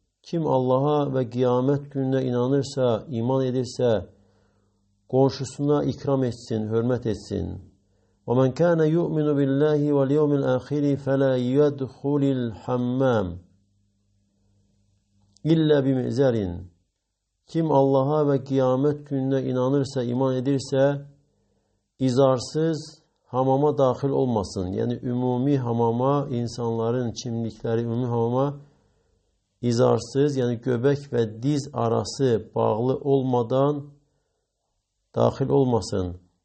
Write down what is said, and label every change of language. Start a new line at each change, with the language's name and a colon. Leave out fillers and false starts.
Azerbaijani: Kim Allah'a ve kıyamet gününe inanırsa, iman edirsə, komşusuna ikram etsin, hürmet etsin.
Arabic: وَمَنْ كَانَ يُؤْمِنُ بِاللّٰهِ وَالْيَوْمِ الْآخِرِ فَلَا يَدْخُلِ الْحَمَّامِ İlla bimi'zerin.
Azerbaijani: Kim Allah'a ve kıyamet gününe inanırsa, iman edirsə, izarsız hamama dahil olmasın. Yani ümumi hamama, insanların çimdikleri ümumi hamama izarsız, yani göbek ve diz arası bağlı olmadan dahil olmasın.